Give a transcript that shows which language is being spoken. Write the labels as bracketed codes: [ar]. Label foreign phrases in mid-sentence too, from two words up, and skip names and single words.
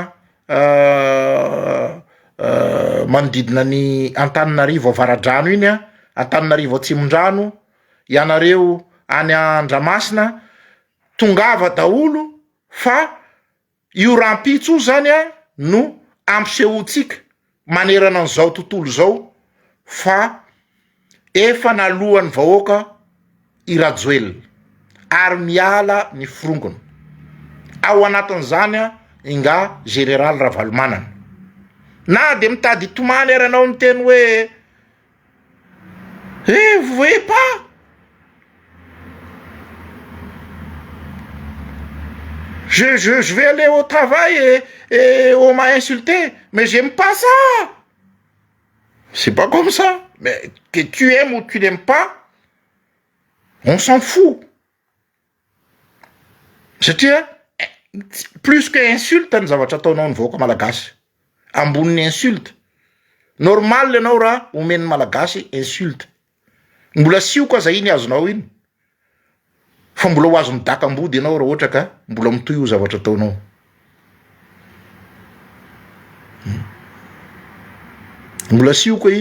[mg] manodidina ny Antananarivo Avaradrano iny Antananarivo Atsimon-drano, ianareo any Andramasina, tongava daholo fa io rampitso zany no ampisehotsika manerana an'izao tontolo zao fa efa nalohan'ny vahoaka i Rajoelina ary miala ny firongona. Ao anatin'izany inga général Ravalomanana. Na de mitady tomany ary anao miteny hoe [fr] vous voyez pas, je vais aller au travail et on m'a insulté, mais j'aime pas ça. C'est pas comme ça. Mais que tu aimes ou tu n'aimes pas, on s'en fout. [mg] Satria [fr] plus que insulte [mg] ny zavatra ataonao ny vahoaka malagasy amboniny insulte. Normal ianao raha omen'ny malagasy insulte. Mbola sioka za iny azonao iny. Fa mbola ho azo midakam-body ianao raha ohatra ka mbola mitohy io zavatra ataonao. Mbola sioka iny.